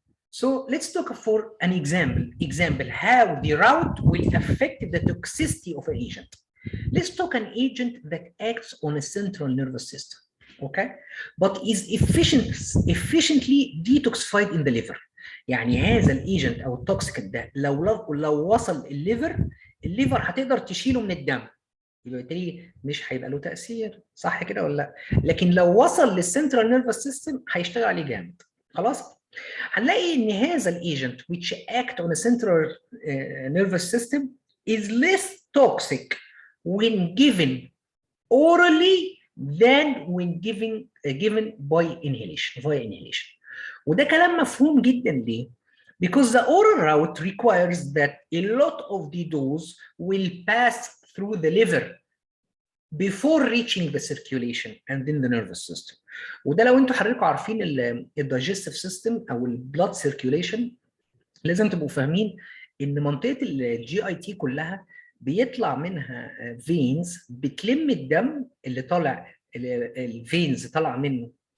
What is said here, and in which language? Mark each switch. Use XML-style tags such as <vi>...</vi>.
<en>So let's talk for an example how the route will affect the toxicity of an agent. Let's talk an agent that acts on a central nervous system, okay, but is efficiently detoxified in the liver.</en> <ar>يعني هذا الايجنت او التوكسيكنت ده لو وصل الليفر هتقدر تشيله من الدم، بالتالي مش هيبقى له تاثير، صح كده ولا لا؟ لكن لو وصل للسنترال نيرفس سيستم هيشتغل عليه جامد. خلاص؟ هنلاقي ان هذا الايجنت</ar> <en>which act on a central nervous system is less toxic when given orally than when given by inhalation, via inhalation.</en> <ar>وده كلام مفهوم جدا ليه؟</ar> <en>Because the oral route requires that a lot of the dose will pass through the liver before reaching the circulation and then the nervous system.</en> <ar>وده لو انتوا حضراتكم عارفين الدايجستيف سيستم او البلاد سيركيوليشن، لازم تبقوا فاهمين ان منطقه الجي اي تي كلها بيطلع منها فينز بتلم الدم اللي طالع، الفينز طالع منه</ar>